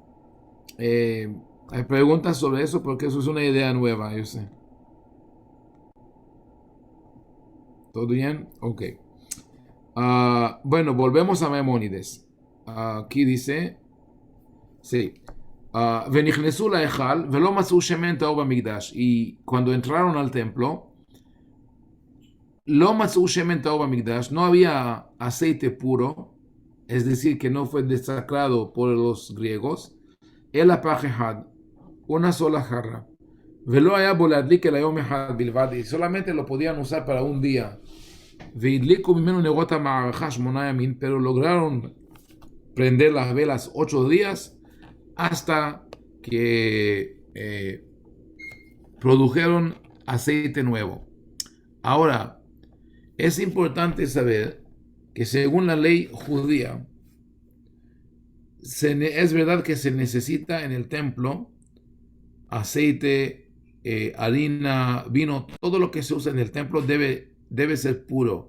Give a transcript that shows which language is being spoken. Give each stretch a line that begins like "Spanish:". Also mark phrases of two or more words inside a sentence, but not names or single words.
Spanish: Hay preguntas sobre eso porque eso es una idea nueva, yo sé. ¿Todo bien? Ok. Bueno, volvemos a Maimónides. Aquí dice, sí.
Hebrew: ונכנסו להיכל ולא מצאו שמן טהור במקדש.
Spanish: Y cuando entraron al templo,
Hebrew: לא מצאו שמן טהור במקדש,
Spanish: no había aceite puro, es decir, que no fue desacrado por los griegos,
Hebrew: אלא פח אחד,
Spanish: una sola jarra.
Hebrew: ולא היה בו להדליק אלא יום אחד בלבד,
Spanish: y solamente lo podían usar para un día.
Hebrew: והדליקו ממנו נרות המערכה 8 ימים,
Spanish: pero lograron prender las velas 8 días hasta que produjeron aceite nuevo. Ahora, es importante saber que según la ley judía, es verdad que se necesita en el templo aceite, harina, vino, todo lo que se usa en el templo debe ser puro.